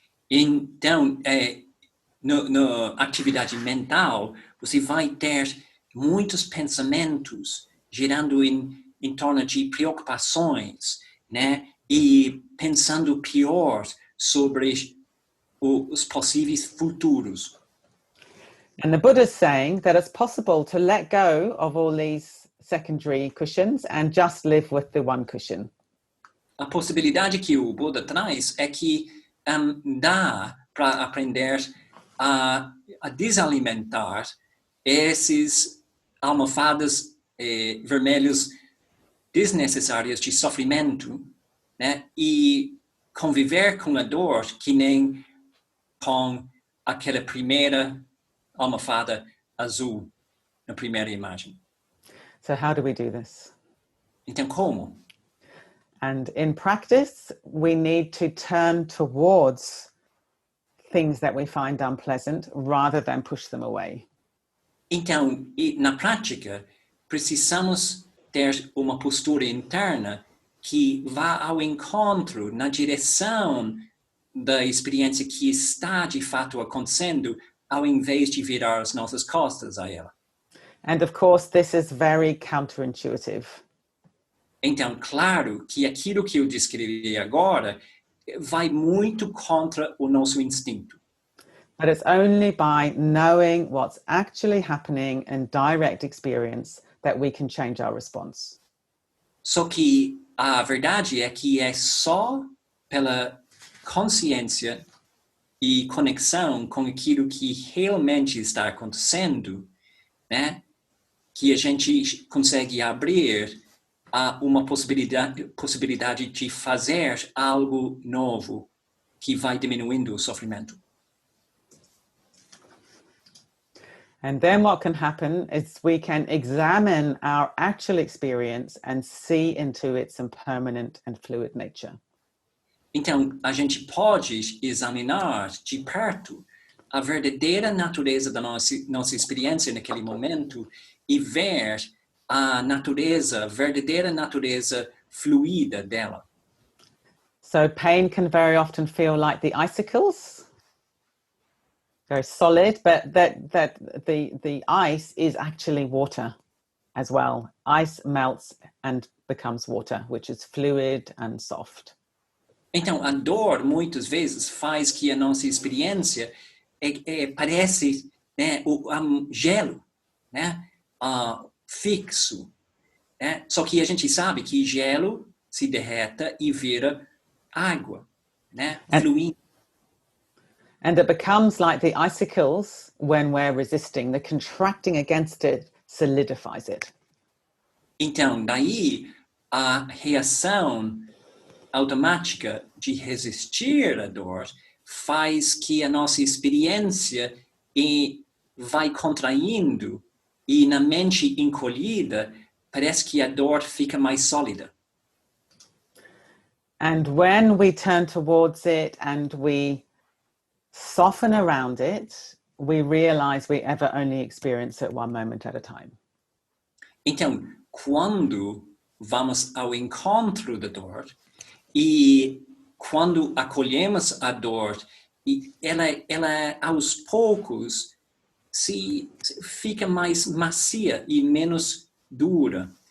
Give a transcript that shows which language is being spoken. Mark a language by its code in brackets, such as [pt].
[pt] Então, na atividade mental, você vai ter muitos pensamentos girando em torno de preocupações, né? E pensando pior sobre os possíveis futuros. [en] And the Buddha's saying that it's possible to let go of all these secondary cushions and just live with the one cushion. [pt] A possibilidade que o Buda traz é que dá para aprender a desalimentar esses almofadas vermelhos desnecessárias de sofrimento, né? E conviver com a dor que nem com aquela primeira almofada azul na primeira imagem. [en] So how do we do this? [pt] Então, como? [en] And in practice, we need to turn towards things that we find unpleasant rather than push them away. [pt] Então, na prática, precisamos ter uma postura interna que vá ao encontro, na direção da experiência que está de fato acontecendo, ao invés de virar as nossas costas a ela. [en] And of course, this is very counterintuitive. [pt] Então, claro que aquilo que eu descrevi agora vai muito contra o nosso instinto. [en] But it's only by knowing what's actually happening in direct experience that we can change our response. [pt] Só que a verdade é que é só pela consciência e conexão com aquilo que realmente está acontecendo, né, que a gente consegue abrir uma possibilidade de fazer algo novo que vai diminuindo o sofrimento. [en] And then what can happen is we can examine our actual experience and see into its impermanent and fluid nature. [pt] Então, a gente pode examinar de perto a verdadeira natureza da nossa experiência naquele momento e ver a verdadeira natureza fluida dela. [en] So pain can very often feel like the icicles, very solid, but the ice is actually water as well. Ice melts and becomes water, which is fluid and soft. [pt] Então, a dor, muitas vezes, faz que a nossa experiência parece, né, gelo, né, fixo. Né? Só que a gente sabe que gelo se derreta e vira água, né, fluindo. [en] And it becomes like the icicles when we're resisting. The contracting against it solidifies it. [pt] Então, daí a reação automática de resistir à dor faz que a nossa experiência vai contraindo e na mente encolhida parece que a dor fica mais sólida. [en] And when we turn towards it and we soften around it, we realize we ever only experience it one moment at a time. [pt] Então, quando vamos ao encontro da dor e quando acolhemos a dor, e ela aos poucos fica mais macia e menos dura.